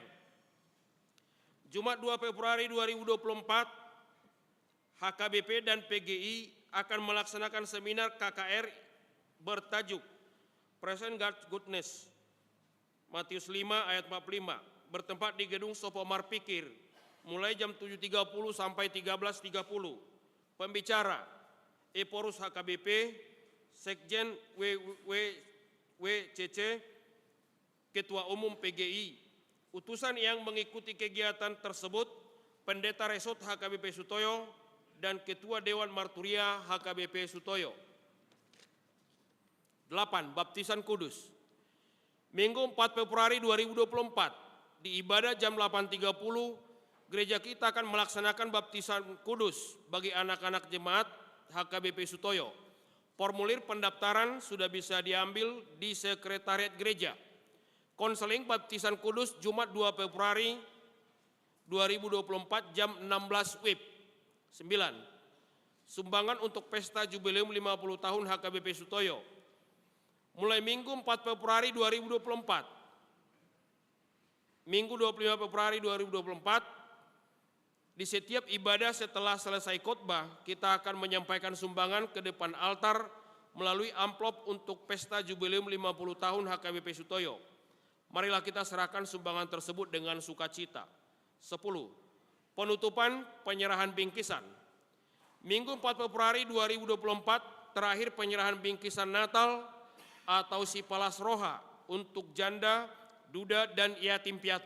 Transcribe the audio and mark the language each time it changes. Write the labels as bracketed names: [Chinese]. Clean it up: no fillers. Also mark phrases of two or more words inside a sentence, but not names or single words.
[Indonesian] Jumat 2 Februari 2024, HKBP dan PGI akan melaksanakan seminar KKR bertajuk Present God's Goodness, Matius 5 ayat 45, bertempat di gedung Sopomar Pikir, mulai jam 7.30 sampai 13.30. Pembicara Eporus HKBP, Sekjen WWCC, Ketua Umum PGI. Utusan yang mengikuti kegiatan tersebut, Pendeta Resort HKBP Sutoyo dan Ketua Dewan Marturia HKBP Sutoyo. 8. Baptisan Kudus. Minggu 4 Februari 2024, di ibadah jam 8.30, gereja kita akan melaksanakan baptisan kudus bagi anak-anak jemaat HKBP Sutoyo. Formulir pendaftaran sudah bisa diambil di sekretariat gereja. Konseling baptisan kudus Jumat 2 Februari 2024 jam 16 WIB. 9. Sumbangan untuk pesta Jubileum 50 tahun HKBP Sutoyo. Mulai Minggu 4 Februari 2024, Minggu 25 Februari 2024, di setiap ibadah setelah selesai khotbah, kita akan menyampaikan sumbangan ke depan altar melalui amplop untuk pesta Jubileum 50 tahun HKBP Sutoyo. Marilah kita serahkan sumbangan tersebut dengan sukacita. 10. Penutupan penyerahan bingkisan. Minggu 4 Februari 2024, terakhir penyerahan bingkisan Natal atau Sipalas Roha untuk janda, duda, dan yatim piatu.